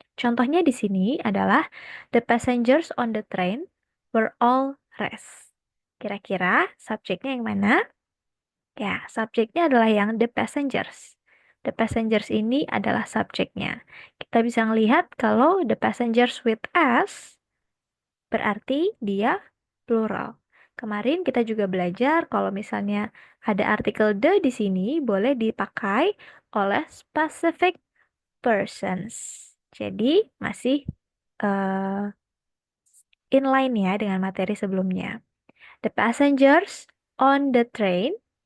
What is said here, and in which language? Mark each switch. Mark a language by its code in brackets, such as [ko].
[id] Contohnya di sini adalah [en] the passengers on the train were all rest. [id] Kira-kira subjeknya yang mana? Ya, subjeknya adalah yang the passengers. The passengers ini adalah subjeknya. Kita bisa melihat kalau the passengers with us berarti dia plural. Kemarin kita juga belajar kalau misalnya ada artikel the di sini boleh dipakai oleh specific persons. Jadi masih inline ya dengan materi sebelumnya. [en] The passengers on the train.